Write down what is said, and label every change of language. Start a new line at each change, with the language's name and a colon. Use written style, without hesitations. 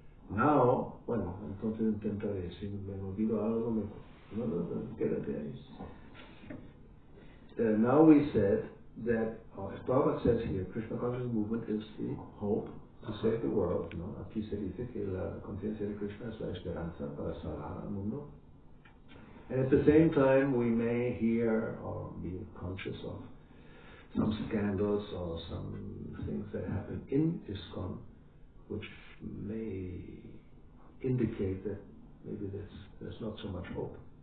Spanish: Now, bueno, entonces intentaré, si me olvido algo, quédate ahí.
English: Now we said that, as Prabhupada says here, Krishna consciousness movement is the hope to save the world, ¿no?
Spanish: Aquí se dice que la conciencia de Krishna es la esperanza para salvar al mundo.
English: And at the same time, we may hear or be conscious of some scandals or some things that happen in ISKCON, which may indicate that maybe there's not so much hope.